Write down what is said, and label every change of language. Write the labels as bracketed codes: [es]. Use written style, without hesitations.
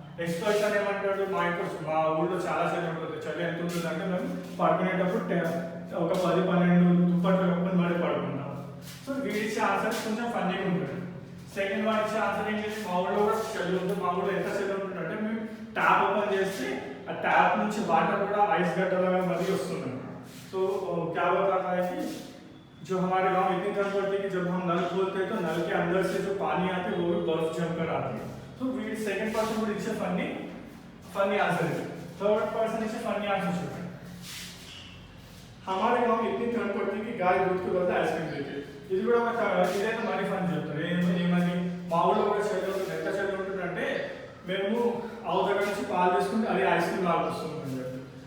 [te] x తో అయితే ఏమంటాడు, మా ఊళ్ళో చాలా చలి ఉంటుంది. చలి ఎంత ఉంటుంది అంటే మేము పడుకునేటప్పుడు ఒక 10-12 దుప్పట్లు కప్పుకొని మరీ పడుకుంటాం. సో వీడిచ్చే ఆన్సర్ కొంచెం ఫన్నీగా ఉంటుంది. సెకండ్ వన్ ఇచ్చే ఆన్సర్ ఏంటి, మా ఊళ్ళో కూడా చలి ఉంటుంది. మా ఊళ్ళో ఎంత చలి ఉంటుంది అంటే మేము ట్యాప్ ఓపెన్ చేస్తే ఆ ట్యాప్ నుంచి వాటర్ కూడా ఐస్ గడ్డలాగా మరీ వస్తుంది. [hi] तो क्या बताता है कि जो हमारे गांव इतनी ठंड पड़ती है कि जब हम नल खोलते हैं तो नल के अंदर से जो पानी आती है वो भी बर्फ जमकर आती है. तो second person would it's funny answer है. Third person it's funny answer है. हमारे गांव में इतनी ठंड पड़ती है कि गाय दूध के बदले आइसक्रीम देती है. [te] ఇది కూడా ఒక ఇదైతే మరీ ఫన్ చెప్తారు. ఏమని, మా ఊళ్ళో కూడా చలి ఉంటుంది. ఎంత చలి ఉంటుందంటే మేము ఆవు దగ్గర నుంచి పాలు తీసుకుంటే అది ఐస్ క్రీమ్ లాగా వస్తుందని చెప్పి.